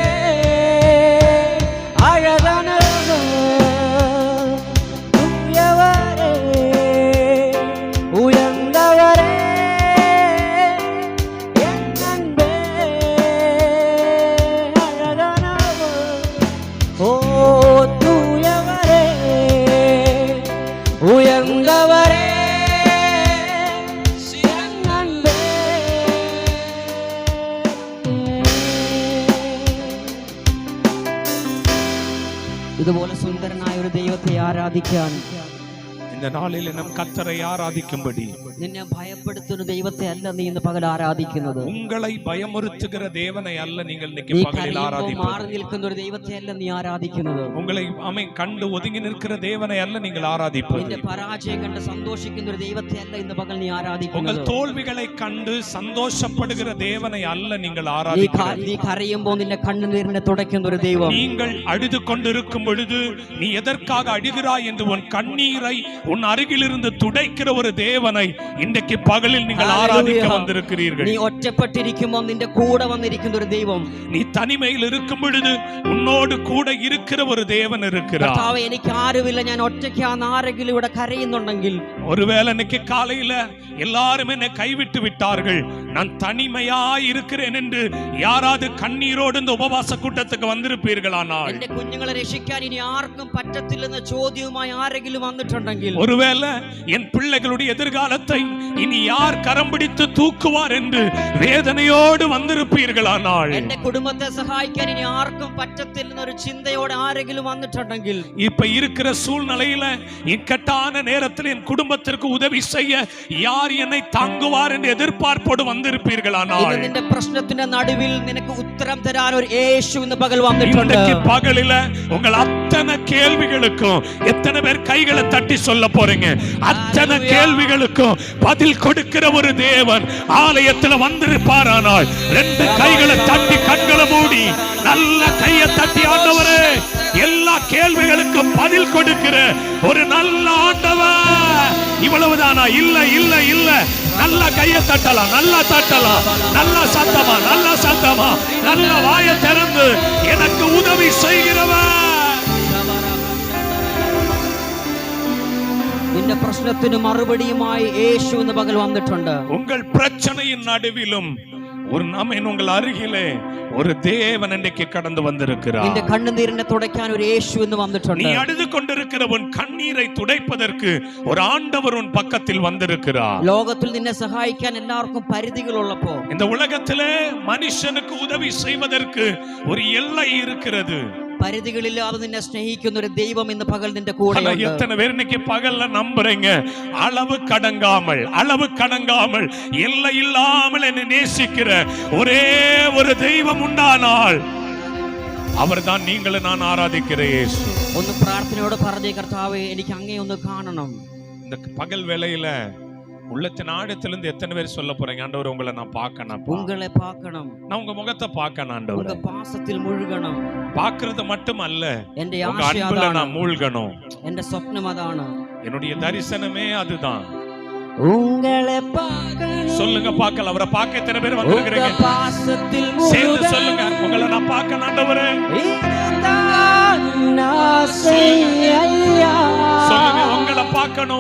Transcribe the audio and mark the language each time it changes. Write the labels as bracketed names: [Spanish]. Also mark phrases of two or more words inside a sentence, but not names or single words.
[Tamil] அழகானவர், தூயவரே, உயர்ந்தவரே, என் அன்பே. அழகானவர், ஓ தூயவரே, உயர்ந்தவரே, என் அன்பே. [Malayalam] ഇതുപോലെ സുന്ദരനായ ഒരു ദൈവത്തെ ആരാധിക്കാൻ, இந்த നാളിൽ നാം കർത്തരെ ആരാധിക്കുம்படி നിന്നെ ഭയപ്പെടുത്തുന്ന ദൈവത്തെ അല്ല നീ ഇന്ന് പകൽ ആരാധിക്കുന്നത്. [Tamil] உங்களை பயமுறுத்துகிற தேவனை அல்ல நீங்கள் இன்னைக்கு [Malayalam] നീ [Tamil] பகலில் [Malayalam] കരയുമ്പോൾ [Tamil] ஆராதிப்பது. [Malayalam] മാറി നിൽക്കുന്ന ഒരു ദൈവത്തെ അല്ല നീ ആരാധിക്കുന്നത്. [Tamil] உங்களை கண்டு ஒதுங்கி நிற்கிற தேவனை அல்ல நீங்கள் ஆராதிப்பது. [Malayalam] നിന്റെ പരാജയം കണ്ട് സന്തോഷിക്കുന്ന ഒരു ദൈവത്തെ അല്ല ഇന്ന് പകൽ നീ [Tamil] உங்கள் [Malayalam] ആരാധിക്കുന്നത്. [Tamil] தோல்விகளை கண்டு சந்தோஷப்படுகிற தேவனை அல்ல நீங்கள் [Malayalam] നീ [Tamil] ஆராதிப்பது. [Malayalam] കരയുമ്പോൾ നിന്റെ കണ്ണുനീരിനെ തുടയ്ക്കുന്ന ഒരു ദൈവം. [Tamil] நீங்கள் அழுது கொண்டிருக்கும் பொழுது நீ எதற்காக அழுகிறாய் என்று உன் கண்ணீரை உன் அருகிலிருந்து துடைக்கிற ஒரு தேவனை இன்றைக்கு பகலில் நீங்கள் ஆராதிக்க வந்திருக்கிறீர்கள். [Malayalam] നീ ഒറ്റപ്പെട്ടിരിക്കുമ്പോൾ നിന്റെ കൂടെ വന്നിരിക്കുന്ന ഒരു ദൈവം. [Tamil] நீ தனிமையில் இருக்கும் பொழுது உன்னோடு கூட இருக்கிற ஒரு தேவன் இருக்கிறார். [Malayalam] കർത്താവേ, എനിക്ക് ആരുമില്ല, ഞാൻ ഒറ്റയ്ക്കാണ്, ആരെങ്കിലും ഇവിടെ കരയുന്നുണ്ടെങ്കിൽ, [Tamil] ஒருவேளை இன்னைக்கு காலையில எல்லாரும் என்னை கைவிட்டு விட்டார்கள், நான் தனிமையாய் இருக்கிறேன் என்று யாராவது கண்ணீரோடு இந்த உபவாச கூட்டத்துக்கு வந்திருப்பீர்களானால், [Malayalam] എന്റെ കുഞ്ഞുങ്ങളെ രക്ഷിക്കാൻ ഇനി ആർക്കും പറ്റത്തില്ലെന്ന ചോദ്യവുമായി ആരെങ്കിലും വന്നിട്ടുണ്ടെങ്കിൽ, [Tamil] ஒருவேளை என் பிள்ளைகளுடைய எதிர்காலத்தை இனி யார் கரம் பிடித்து தூக்குவார் என்று வேதனையோடு வந்திருப்பீர்களானால், [Malayalam] എന്റെ കുടുംബത്തെ സഹായിക്കാൻ ഇനി ആർക്കും പറ്റത്തില്ലെന്ന ഒരു ചിന്തയോടെ ആരെങ്കിലും വന്നിട്ടുണ്ടെങ്കിൽ, [Tamil] இப்ப இருக்கிற சூழ்நிலையில இக்கட்டான நேரத்தில் என் குடும்பத்திற்கு உதவி செய்ய யார் என்னை தாங்குவார் என்று எதிர்பார்ப்போடு வந்திருப்பீர்களானால், [Malayalam] ഇന്ന് നിന്റെ പ്രശ്നത്തിന്റെ നടുവിൽ നിനക്ക് ഉത്തരം തരാൻ ഒരു യേശു ഇന്ന് പകൽ വന്നിട്ടുണ്ട്. [Tamil] இன்றைக்கு பகலில உங்கள் அத்தனை கேள்விகளுக்கும் எத்தனை பேர் கைகளை தட்டி சொல்ல போறீங்க? அத்தனை கேள்விகளுக்கும் பதில் கொடுக்கிற ஒரு தேவன் ஆலயத்தில் வந்திருப்பாரானால், ரெண்டு கைகளை தட்டி கண்களை மூடி நல்ல கையை தட்டி, ஆண்டவரே, எல்லா கேள்விகளுக்கும் பதில் கொடுக்கிற ஒரு நல்ல ஆண்டவர். இவ்வளவுதானா? இல்ல இல்ல இல்ல. நல்ல கையை தட்டலாம், நல்லா தட்டலாம், நல்ல சத்தமா, நல்ல சத்தமா, நல்ல வாயை திறந்து எனக்கு உதவி செய்கிறவர். [Malayalam] നിന്റെ പ്രശ്നത്തിന് മറുപടിയുമായി യേശു ഇന്ന് പകൽ വന്നിട്ടുണ്ട്. [Tamil] உங்கள் பிரச்சனையின் நடுவிலும் ஒரு நம்மன் உங்கள் அருகிலே ஒரு தேவன் இன்றைக்கு கடந்து வந்திருக்கிறார். [Malayalam] നിന്റെ കണ്ണുനീരിനെ തുടയ്ക്കാൻ ഒരു യേശു ഇന്ന് വന്നിട്ടുണ്ട്. [Tamil] நீ அழுது கொண்டிருக்கிற உன் கண்ணீரை துடைப்பதற்கு ஒரு ஆண்டவர் உன் பக்கத்தில் வந்திருக்கிறார். [Malayalam] ലോകത്തിൽ നിന്നെ സഹായിക്കാൻ എല്ലാവർക്കും പരിധികളുള്ളപ്പോൾ, [Tamil] இந்த உலகத்திலே மனுஷனுக்கு உதவி செய்வதற்கு ஒரு எல்லை இருக்கிறது. [Malayalam] പരിധികളില്ലാതെ നിന്നെ സ്നേഹിക്കുന്ന ഒരു ദൈവം ഇന്ന് പകൽ നിന്റെ കൂടെയുണ്ട്. [Tamil] எத்தனை பேர் இன்னைக்கு பகல்ல நம்புறீங்க? அளவு கடங்காமல் எல்லை இல்லாமல் என்னை நேசிக்கிற ஒரே ஒரு தெய்வம் உண்டானால் அவர்தான் நீங்கள் நான் ஆராதிக்கிற இயேசு. [Malayalam] ഒന്ന് പ്രാർത്ഥനയോടെ പറഞ്ഞേ, കർത്താവേ, എനിക്ക് അങ്ങേ ഒന്ന് കാണണം. [Tamil] இந்த பகல் வேளையில உள்ளத்தின் ஆழத்திலிருந்து எத்தனை பேர் சொல்ல போறீங்க? ஆண்டவர், உங்களை நான் பார்க்கணும், உங்களை பார்க்கணும், நான் உங்க முகத்தை பார்க்கணும் ஆண்டவர். உங்க பாசத்தில் முழுகணும். பார்க்கிறது மட்டும் அல்ல, [Malayalam] എന്റെ [Tamil] உங்க [Malayalam] ആശയം [Tamil] அன்புல [Malayalam] അതാണ്, [Tamil] நான் மூழ்கணும். [Malayalam] എന്റെ സ്വപ്നം അതാണ്, [Tamil] என்னுடைய தரிசனமே அதுதான். உங்களை பார்க்கணும். சொல்லுங்க பார்க்கலாம். அவரை பார்க்க எத்தனை பேர் வந்திருக்கிறீங்க? உங்க பாசத்தில் சேர்ந்து சொல்லுங்க, உங்களை நான் பார்க்கணும் ஆண்டவரே. இதுதான் ஆசை ஐயா. சொல்லுங்க, உங்களை பார்க்கணும்,